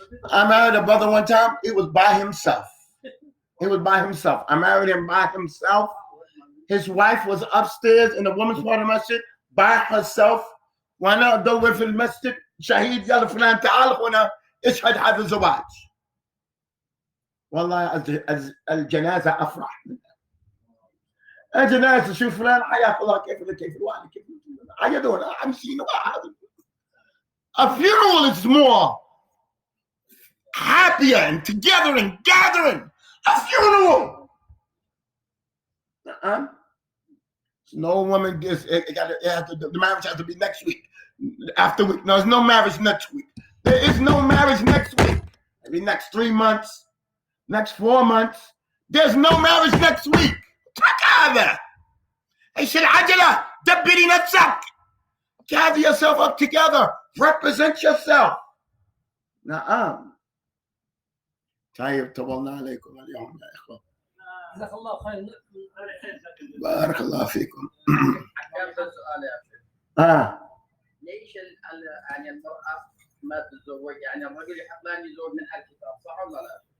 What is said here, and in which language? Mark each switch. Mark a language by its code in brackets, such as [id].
[en] I married a brother one time. He was by himself. He was by himself. I married him by himself. His wife was upstairs in the women's part of the masjid by herself. [ar] وانا ادور في المسجد شهيد يلا فلان تعال هنا اشهد هذا الزواج. والله الجنازه افرح منها. الجنازه شوف فلان حياك الله كيف الوالد كيف عيدونا 50 واحد. [en] A funeral is more happier and together and gathering. A funeral. No woman gets the marriage has to be next week. After week. No, there's no marriage next week. There is no marriage next week. Maybe next 3 months, next 4 months. There's no marriage next week. [ar] هذا. ايش العجلة؟ دبري نفسك. [en] Gather yourself up together. Represent yourself. نعم. [ar] طيب طولنا عليكم اليوم يا اخوة. جزاك الله خير. بارك الله فيكم. كان سؤال يا شيخ. ليش يعني المرأة ما تتزوج؟ يعني الرجل يحق له أن يزوج من الكتاب، صح ولا لا؟